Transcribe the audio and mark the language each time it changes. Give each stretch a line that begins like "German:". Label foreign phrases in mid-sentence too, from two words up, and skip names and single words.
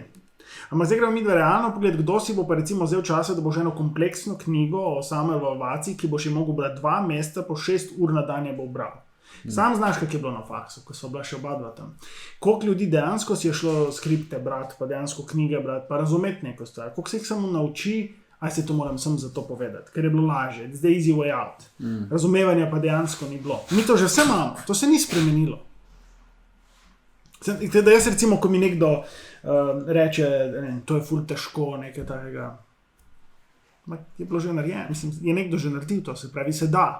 Slovenian: Ampak zdaj gremo mi realno pogled, kdo si bo pa recimo vzel časa, da boš eno kompleksno knjigo o samoevalvaciji, ki boš je mogel brati 2 meseca, po 6 ur na dan je bo bral. Sam znaš, kak je bilo na faksu, ko so bila še oba dva tam. Koliko ljudi dejansko si je šlo skripte brati, pa dejansko knjige brati, pa razumeti neko stvar. Koliko se jih samo nauči, aj se to moram sem za to povedati, ker je bilo lažje,
English: it's the easy way out.
Slovenian: Razumevanja pa dejansko ni bilo. Mi to že vse imamo, to se ni spremenilo. Da jaz recimo, ko mi nekdo reče, to je ful težko, nekaj takega, je bilo že narejeno, mislim, je nekdo že naredil to, se pravi, se da.